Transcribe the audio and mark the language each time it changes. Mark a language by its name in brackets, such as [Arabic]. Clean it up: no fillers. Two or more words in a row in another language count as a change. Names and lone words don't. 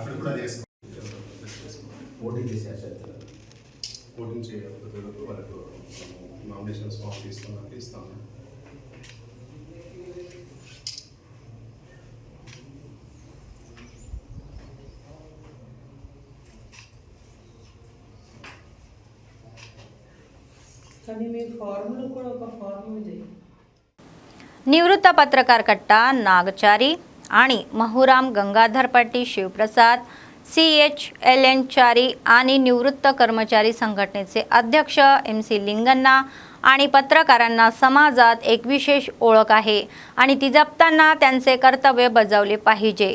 [Telugu] ఓటింగ్ చేయకపోతే వాళ్ళకు [English] nominations form [Telugu] తీసుకున్నాక ఇస్తాము. కానీ మీ ఫార్ములు కూడా ఒక ఫార్మ్ ఉంది. [Marathi] निवृत्त पत्रकार कट्टा नागचारी आणि महुराम गंगाधर पाटी शिवप्रसाद CHLN चारी आणि निवृत्त कर्मचारी संघटनेचे अध्यक्ष MC लिंगण्णा आणि पत्रकारांना समाजात एक विशेष ओळख आहे आणि ती जपताना त्यांचे कर्तव्य बजावले पाहिजे.